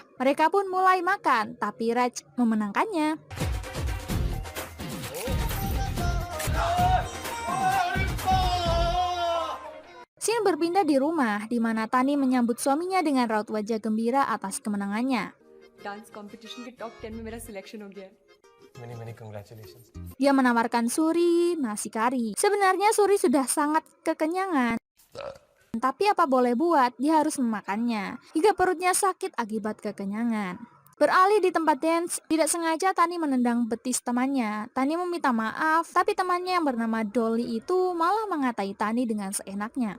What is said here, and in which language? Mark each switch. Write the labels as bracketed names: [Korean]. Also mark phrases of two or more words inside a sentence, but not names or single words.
[Indonesian] Mereka pun mulai makan, tapi Raj memenangkannya. Scene berpindah di rumah, di mana Tani menyambut suaminya dengan raut wajah gembira atas kemenangannya. [English] dance competition [Hindi] के टॉप 10 में मेरा सिलेक्शन हो गया है. [English] Many congratulations. [Indonesian] Dia menawarkan Suri nasi kari. Sebenarnya Suri sudah sangat kekenyangan. Tapi apa boleh buat, dia harus memakannya hingga perutnya sakit akibat kekenyangan. Beralih di tempat dance, tidak sengaja Tani menendang betis temannya. Tani meminta maaf, tapi temannya yang bernama Dolly itu malah mengatai Tani dengan seenaknya.